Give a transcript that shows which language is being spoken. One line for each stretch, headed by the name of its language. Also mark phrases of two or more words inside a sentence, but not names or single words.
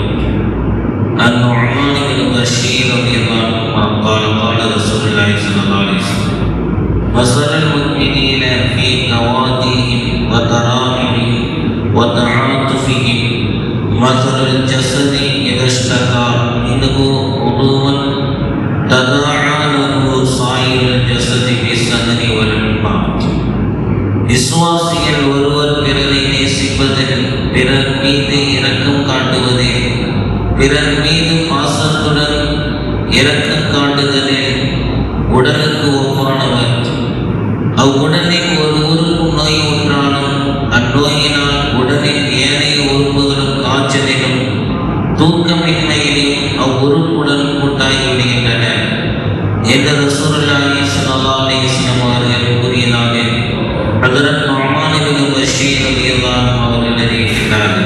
Arabic: عن نعمان بن بشير رضي الله عنهما قال قال رسول الله صلى الله عليه وسلم مثل المؤمنين في توادهم وتراحمهم وتعاطفهم مثل الجسد إذا اشتكى منه عضوا تداعى له سائر الجسد بالسهر والحمى.
Tamil: விசுவாசிகள் ஒருவர் பிறரை நேசிப்பதில், பிறர் மீது இரக்கம் காட்டுவதில், பிறர் மீது பாசத்துடன் இரக்கம் காட்டுதலில் உடலுக்கு ஒப்பானவர். அவ்வுடலில் ஒரு உறுப்பு நோய் உற்றாலும் அந்நோயினால் உடலின் ஏனைய உறுப்புகளும் காய்ச்சலிலும் தூக்கமின்மையிலும் அவ்வுறுப்புடன் கூட்டாகிவிடுகின்றன என்று
Arabic: رسول الله صلى الله عليه وسلم
Tamil: அவர்கள் கூறியதாக ஹஜ்ரத் நுஅமான் இப்னு பஷீர்
Arabic: رضي الله عنه
Tamil: அவர்கள் அறிவிக்கிறார்கள்.